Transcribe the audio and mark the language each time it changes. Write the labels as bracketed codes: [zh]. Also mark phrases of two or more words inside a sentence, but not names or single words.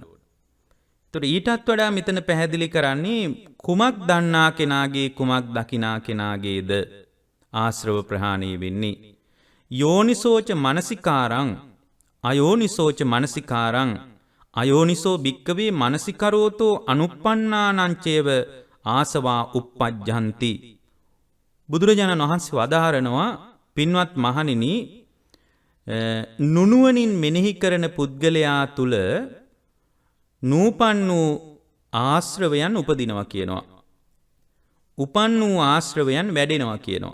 [si] ඒතර ඊටත් වඩා මෙතන පැහැදිලි කරන්නේ කුමක් දන්නා කෙනාගේ කුමක් දකිනා කෙනාගේද ආශ්‍රව ප්‍රහාණය වෙන්නේ. [pi] යෝනිසෝච මනසිකාරං අයෝනිසෝච මනසිකාරං අයෝනිසෝ භික්කවේ මනසිකරෝතෝ අනුප්පන්නානංචේව ආසවා uppajjanti. [si] බුදුරජාණන් වහන්සේ වදාහරනවා පින්වත් මහණෙනි නුනුවණින් මෙනෙහි කරන පුද්ගලයා තුල නූපන් වූ ආශ්‍රවයන් උපදිනවා කියනවා. උපන් වූ ආශ්‍රවයන් වැඩෙනවා කියනවා.